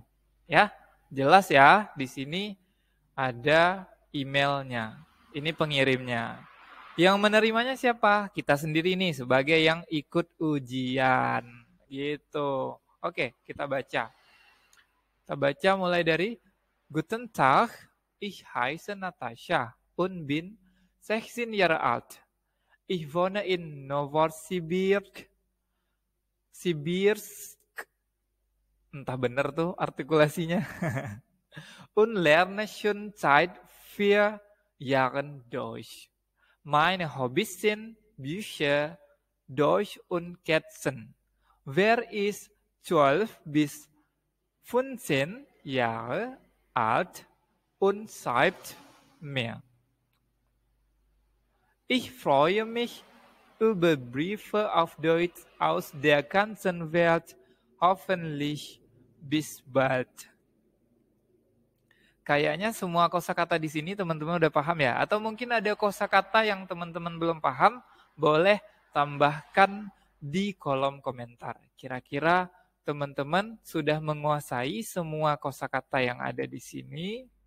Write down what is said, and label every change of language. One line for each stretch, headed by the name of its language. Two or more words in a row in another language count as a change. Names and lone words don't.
Indonesian: Ya, jelas ya. Di sini ada emailnya. Ini pengirimnya. Yang menerimanya siapa? Kita sendiri nih sebagai yang ikut ujian. Gitu. Oke, kita baca. Kita baca mulai dari
German: Guten Tag, ich heiße Natascha und bin 16 Jahre alt. Ich wohne in Novosibirsk,
Indonesian: entah benar tuh artikulasinya,
German: und lerne schon seit 4 Jahren Deutsch. Meine Hobbys sind Bücher, Deutsch und Katzen. Wer ist 12 bis 15 Jahre alt und schreibt mehr. Ich freue mich über Briefe auf Deutsch aus der ganzen Welt. Hoffentlich bis bald.
Indonesian: Kayaknya semua kosakata di sini teman-teman udah paham ya? Atau mungkin ada kosakata yang teman-teman belum paham, boleh tambahkan di kolom komentar. Kira-kira teman-teman sudah menguasai semua kosakata yang ada di sini?